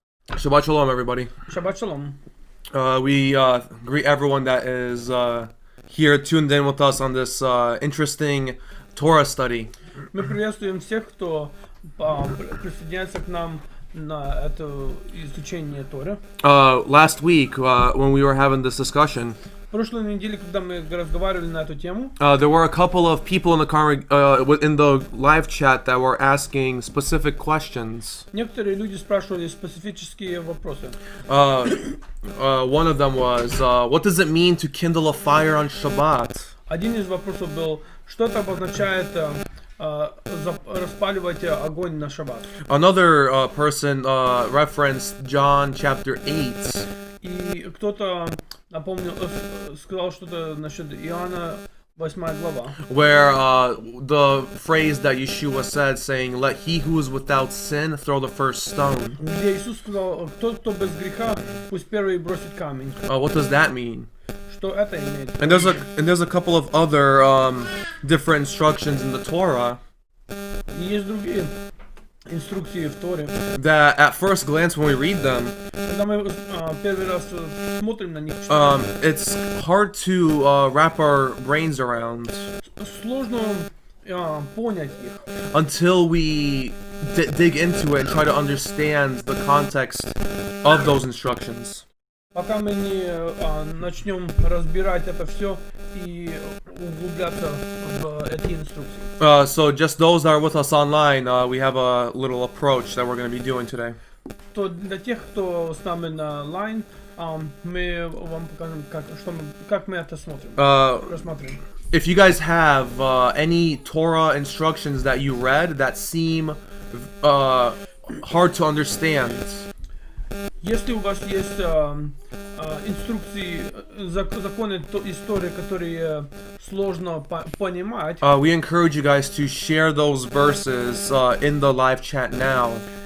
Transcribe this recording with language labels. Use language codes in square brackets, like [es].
[en] Shabbat Shalom, everybody. Shabbat Shalom. We greet everyone that is here tuned in with us on this interesting Torah study. [ru] Мы приветствуем всех, кто присоединяется к нам на это изучение Торы. [en] Last week, when we were having this discussion, [ru] В прошлой неделе, когда мы разговаривали на эту тему, [en] there were a couple of people in the live chat that were asking specific questions. [ru] некоторые люди спрашивали специфические вопросы. [en] One of them was, what does it mean to kindle a fire on Shabbat? [ru] Один из вопросов был, что это обозначает распаливать огонь на шаббат. [en] Another person referenced John chapter 8. [ru] И кто-то напомнил, сказал что-то насчет Иоанна 8 глава. [en] Where the phrase that Yeshua said, saying, "Let he who is without sin throw the first stone." [ru] Где Иисус сказал, тот, кто без греха, пусть первый бросит камень. [en] What does that mean? [ru] Что это имеет? [en] And there's a couple of other different instructions in the Torah [ru] И есть другие инструкции в Торе. [en] that, at first glance, when we read them, [ru] Когда мы первый раз смотрим на них, [en] it's hard to wrap our brains around [ru] сложно понять их. [en] until we dig into it and try to understand the context of those instructions. [ru] Пока мы не начнем разбирать это все и углубляться в эти инструкции. [en] So just those that are with us online, we have a little approach that we're going to be doing today. [ru] То для тех, кто с нами на лайн, мы вам покажем, как мы это смотрим, рассмотрим. [en] If you guys have any Torah instructions that you read that seem hard to understand, [ru] Если у вас есть инструкции, законы истории, которые сложно понимать, [en] we encourage you guys to share those verses in the live chat now.